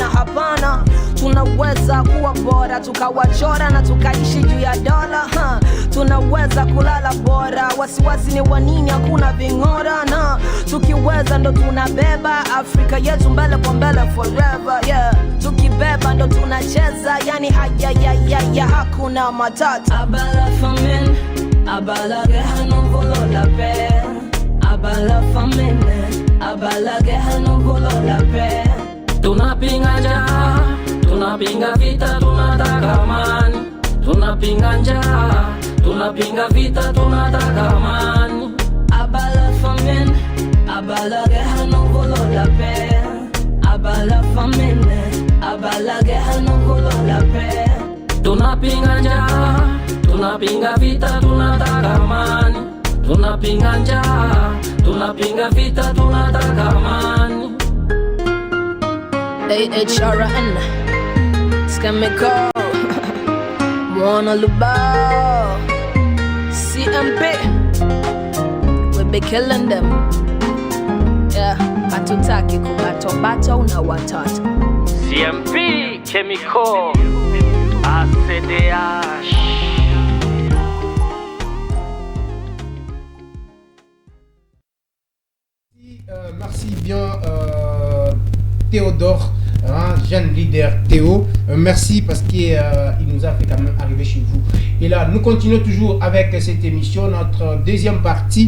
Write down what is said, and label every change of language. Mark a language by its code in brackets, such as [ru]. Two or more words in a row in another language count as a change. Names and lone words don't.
[sw] Hapana, tunaweza kuwa bora, tukawachora na tukaishi juu ya dola. Tunaweza kulala bora, wasiwasi ni wanini, hakuna ving'ora. Na tukiweza ndo tunabeba Afrika yetu mbele kwa mbele [en] forever, yeah. [sw] Tukibeba ndo tunacheza, yani haya hakuna matata. [fr] Abat la famine, abat la guerre, nous voulons la paix. Abat la famine, abat la guerre, nous voulons la paix. [sw] Tunapinga njaa, tunapinga vita, tunataka amani. Tunapinga njaa, tunapinga vita, tunataka amani. [fr] Abat la famine, abat la guerre, nous voulons la paix. Abat la famine, abat la guerre, nous voulons la paix. [sw] Tunapinga njaa, tunapinga vita, tunataka amani. Tunapinga njaa, tunapinga vita, tunataka amani. [en] AHRN, Skemiko, Mwana Lubao, CMP, we be killing them. Yeah, [sw] hatutaki kubato na watoto. CMP, Chemical, ACDH. [fr] Merci bien Théodore, jeune leader Théo. Merci parce qu'il nous a fait quand même arriver chez vous. Et là, nous continuons toujours avec cette émission, notre deuxième partie.